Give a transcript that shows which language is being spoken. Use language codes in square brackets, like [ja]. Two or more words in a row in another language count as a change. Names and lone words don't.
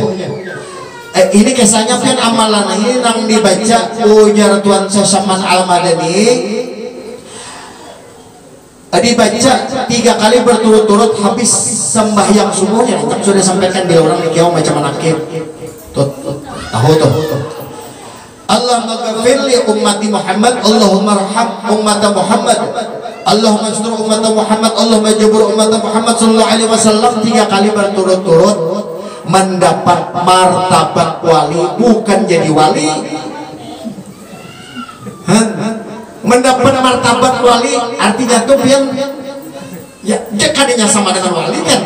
[ms] Ini kisahnya kan amalan ini yang dibaca ujar Tuan Sasaman Al-Madani, dibaca 3 kali berturut-turut habis sembahyang subuhnya. Sudah sampaikan di orang di kiau macam manakib. Tahu tuh. [ar] اللهم اغفر لأمة محمد، اللهم ارحم أمة محمد، اللهم استر أمة محمد، اللهم اجبر أمة محمد صلى الله عليه وسلم [ms] 3 kali berturut-turut mendapat martabat wali, bukan jadi wali. Mendapat martabat wali artinya tuh yang ya kadenya sama dengan wali kan.